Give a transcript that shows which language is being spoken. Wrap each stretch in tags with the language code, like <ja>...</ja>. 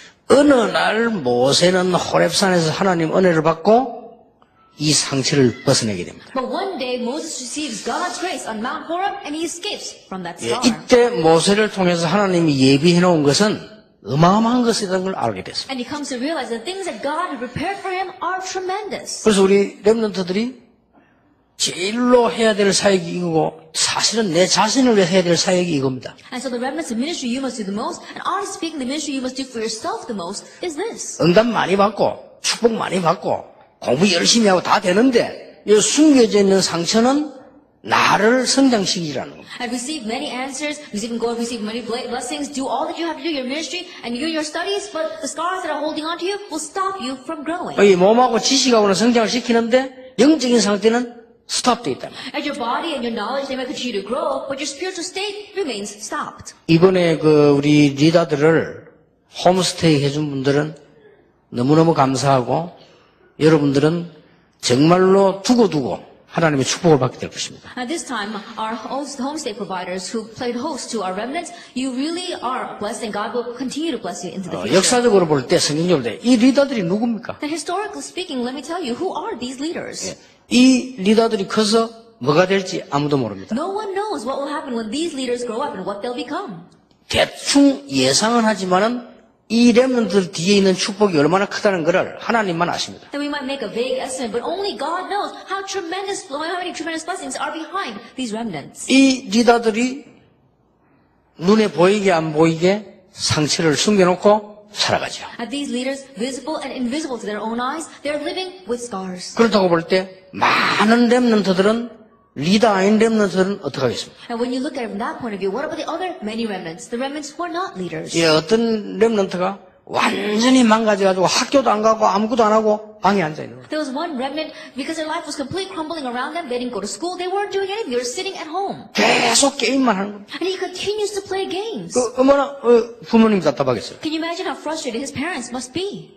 <ko>어느 날 모세는 호렙산에서 하나님 은혜를 받고 이 상처를 벗어내게 됩니다.</ko> <en>But one day, Moses receives God's grace on Mount Horeb, and he escapes from that scar.</en> <ko>이때 모세를 통해서 하나님이 예비해 놓은 것은 어마어마한 것이라는 걸 알게 됐습니다.</ko> <en>And he comes to realize the things that God had prepared for him are tremendous.</en> <ko>그래서 우리 렘넌트들이 제일로 해야 될 사역이 이거고 사실은 내 자신을 위해 해야 될 사역이 이겁니다.</ko> <en>And so the remnants of ministry you must do the most, and honestly speaking, the ministry you must do for yourself the most is this.</en> <ko>응답 많이 받고 축복 많이 받고 공부 열심히 하고 다 되는데 이 숨겨져 있는 상처는 나를 성장시키라는 겁니다.</ko> <en>And receive many answers, receive many blessings, do all that you have to do, your ministry, and do your studies, but the scars that are holding on to you will stop you from growing.</en> <ko>이 몸하고 지식하고는 성장을 시키는데 영적인 상태는 스톱돼 있다.</ko> <en>And your body and your knowledge, they might continue to grow, but your spiritual state remains stopped.</en> <ko>이번에 우리 리더들을 홈스테이 해준 분들은 너무너무 감사하고 여러분들은 정말로 두고두고 하나님의 축복을 받게 될 것입니다.</ko> <en>At this time, our homestay providers who played host to our remnants, you really are blessed, and God will continue to bless you into the future.</en> <ko>역사적으로 볼 때 성경적으로 볼 때 이 리더들이 누굽니까?</ko> <en>And historically speaking, let me tell you, who are these leaders?</en> <ko>이 리더들이 커서 뭐가 될지 아무도 모릅니다.</ko> <en>No one knows what will happen when these leaders grow up and what they'll become.</en> <ko>대충 예상은 하지만은 이 렘넌트들 뒤에 있는 축복이 얼마나 크다는 것을 하나님만 아십니다.</ko> <en>And we might make a vague estimate, but only God knows how many tremendous blessings are behind these remnants.</en> <ko>이 리더들이 눈에 보이게 안 보이게 상처를 숨겨놓고 살아가죠.</ko> <en>And these leaders, visible and invisible to their own eyes, they're living with scars.</en> <ko>그렇다고 볼 때 많은 렘넌트들은 리더 아닌 렘넌트들은 어떻게 하겠습니까?</ko> <en>And when you look at it from that point of view, what about the other many remnants? The remnants who are not leaders.</en> <ko>어떤 렘넌트가 완전히 망가져가지고 학교도 안 가고 아무것도 안 하고 방에 앉아 있는 거예요.</ko> <en>There was one remnant, because their life was completely crumbling around them, they didn't go to school, they weren't doing anything, they were sitting at home.</en> <ko>계속 게임만 하는 겁니다.</ko> <en>And he continues to play games.</en> <ko>얼마나 부모님 답답하겠어요.</ko> <en>Can you imagine how frustrated his parents must be?</en>